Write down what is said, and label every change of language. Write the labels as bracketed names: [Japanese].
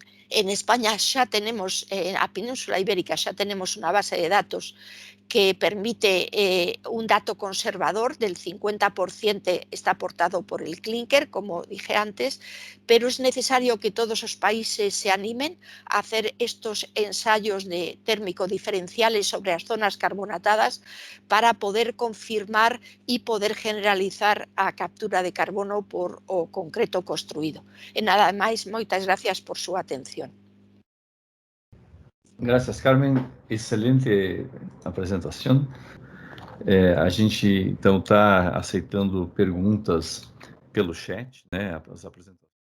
[Spanish] En España xa tenemos, a Península Ibérica xa tenemos unha base de datos que permite un dato conservador del 50%, está aportado por el clinker, como dije antes, pero es necesario que todos los países se animen a hacer estos ensayos térmico diferenciales sobre las zonas carbonatadas para poder confirmar y poder generalizar [Galician] a captura de carbono por o concreto construído. E nada máis, moitas gracias [Spanish] por su atención. [Portuguese] Graças, Carmen. Excelente apresentação. A gente, então, está aceitando perguntas pelo chat, né? As apresentações.